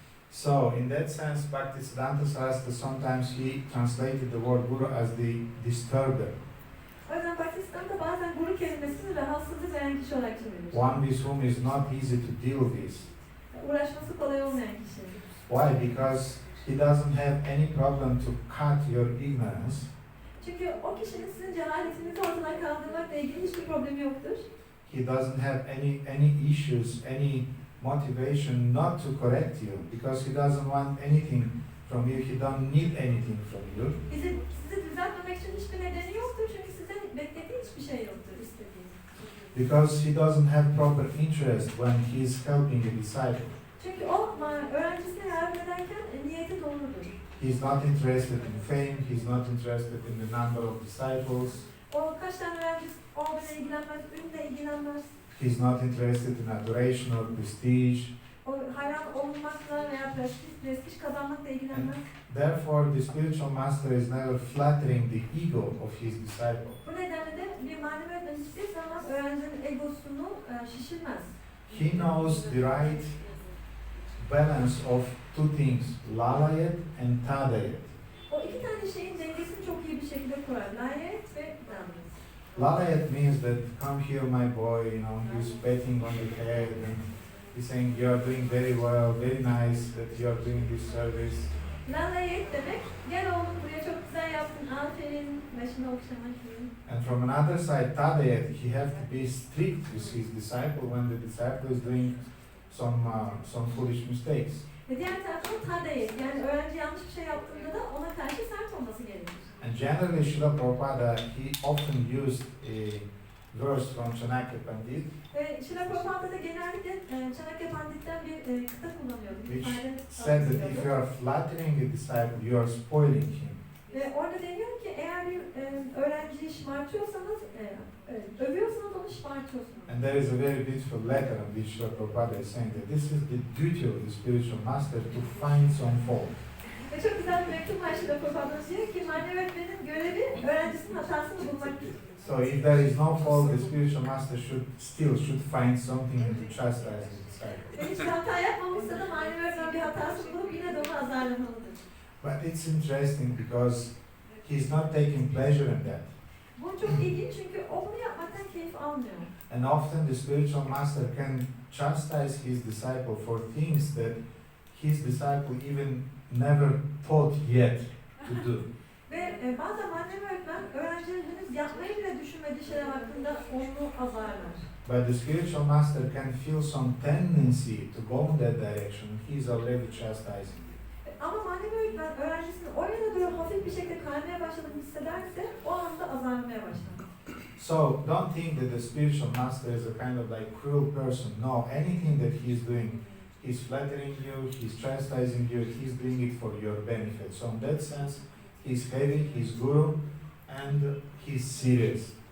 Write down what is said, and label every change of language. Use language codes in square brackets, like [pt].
[en] So, in that sense, Bhaktisiddhanta Saraswati sometimes he translated the word guru as the disturber. [tr] O yüzden Pakistan'da bazen guru kelimesini rahatsızlık veren kişi olarak çevirilir. [en] One with whom is not easy to deal with. [tr] Uğraşması kolay olmayan kişi. [en] Why? Because he doesn't have any problem to cut your ignorance. [tr] Çünkü o kişinin sizin cehaletinizi ortadan kaldırmakla ilgili hiçbir problemi yoktur. [en] He doesn't have any issues, any motivation not to correct you, because he doesn't want anything from you. He don't need anything from you. [tr] Sizi düzeltmemek için hiçbir nedeni yoktur çünkü sizden beklediği hiçbir şey yoktur istediği. [en] Because he doesn't have proper interest when he is helping a disciple. [tr] Çünkü o öğrencisine yardım ederken niyeti doğrudur. [en] He's not interested in fame. He's not interested in the number of disciples. [tr] O kaç tane öğrencisi olduğuna ilgilenmez, ünle ilgilenmez. [en] He's not interested in adoration or prestige. [tr] O hayran olunmakla veya prestij kazanmakla ilgilenmez. [en] Therefore, the spiritual master is never flattering the ego of his disciple. [tr] Bu nedenle de bir manevi öğretmen hiçbir zaman öğrencinin egosunu şişirmez. [en] He knows the right balance of two things, lalayat and tadayat. [tr] O iki tane şeyin dengesini çok iyi bir şekilde kurar. Layet ve damlet. [en] Lalayat means that, come here my boy, you know, he's patting on your head and he's saying you are doing very well, very nice that you are doing this service. [tr] Layet demek, gel oğlum buraya çok güzel yaptın, aferin, başını okşamak gibi. [en] And from another side, tadayat, he has to be strict with his disciple when the disciple is doing some foolish mistakes. [tr] Ve diğer taraftan tadayet, yani öğrenci yanlış bir şey yaptığında da ona karşı sert olması gerekir. [en] And generally, Srila Prabhupada, he often used a verse from Chanakya Pandit, [tr] Ve Srila Prabhupada da genellikle Chanakya Pandit'ten bir kıta kullanıyordu. [en] which said that if you are flattering a disciple, you are spoiling him. [tr] Ve orada deniyor ki eğer bir öğrenciyi şımartıyorsanız, övüyorsanız onu şımartıyorsunuz. [en] And there is a very beautiful letter in which Srila Prabhupada is saying that this is the duty of the spiritual master to find some fault. [tr] Ve çok güzel bir mektup var Srila Prabhupada diyor ki manevi öğretmenin görevi öğrencisinin hatasını bulmaktır. [en] So if there is no fault, the spiritual master should find something to chastise the disciple. [tr] Ve hiçbir hata yapmamışsa da manevi öğretmen bir hatasını bulup yine de onu azarlamalıdır. [en] But it's interesting because he's not taking pleasure in that. [tr] Bu çok ilginç çünkü o bunu yapmaktan keyif almıyor. [en] And often the spiritual master can chastise his disciple for things that his disciple even never thought yet to do. [tr] Ve bazen manevi öğretmen öğrencilerin henüz yapmayı bile düşünmediği şeyler hakkında onu azarlar. [en] But the spiritual master can feel some tendency to go in that direction. He's already chastising. [tr] Ama manevi öğretmen öğrencisinin o yana doğru hafif bir şekilde kaymaya başladığını hissederse o anda azarlamaya başlar. [en] So don't think that the spiritual master is a kind of like cruel person. No, anything that he's doing, he's flattering you, he's chastising you, he's doing it for your benefit. So in that sense, he's heavy, he's guru, and he's serious.